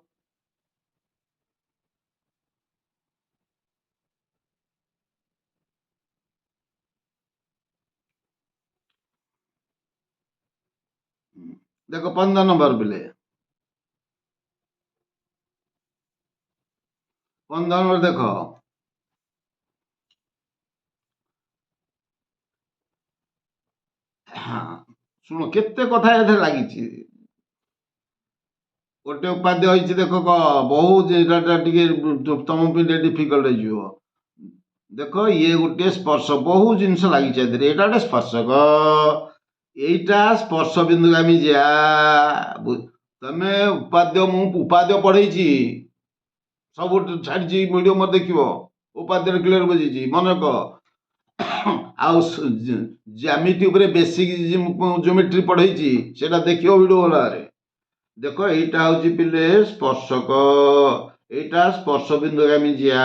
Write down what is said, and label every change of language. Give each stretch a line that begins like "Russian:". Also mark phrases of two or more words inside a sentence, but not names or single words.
Odia: ଦେଖ 15 নম্বর ପିଲେ, 15 নম্বর ଦେଖ, ଶୁଣ କେତେ କଥା ଏଥିରେ ଲାଗିଛି, ଗୋଟେ ଉପାଦ୍ୟ ହେଇଛି ଦେଖ ବହୁତ, ଏଇଟା ଟିକେ ତମ ପାଇଁ ଡିଫିକଲ୍ଟ ହେଇଯିବ, ଦେଖ ଇଏ ଗୋଟେ ସ୍ପର୍ଶ, ବହୁତ ଜିନିଷ ଲାଗିଛି ଏଥିରେ, ଏଇଟା ଗୋଟେ ସ୍ପର୍ଶକ, ଏଇଟା ସ୍ପର୍ଶ ବିନ୍ଦୁଗାମୀ ଯା, ତମେ ମୁଁ ଉପାଦ୍ୟ ପଢେଇଛି ସବୁ ଛାଡିଛି ଭିଡିଓ ମତେ ଦେଖିବ, ଉପାଦ୍ୟ କ୍ଲିୟର ବୁଝିଛି ମନେ ରଖ, ଆଉ ଜ୍ୟାମିତି ଉପରେ
English: basic geometry
Odia: ପଢେଇଛି ସେଟା ଦେଖିବ ଭିଡିଓ ଗଲାରେ, ଦେଖ এইটা ହଉଛି ପିଲେ ସ୍ପର୍ଶକ, এইটা ସ୍ପର୍ଶ ବିନ୍ଦୁଗାମୀ ଯା,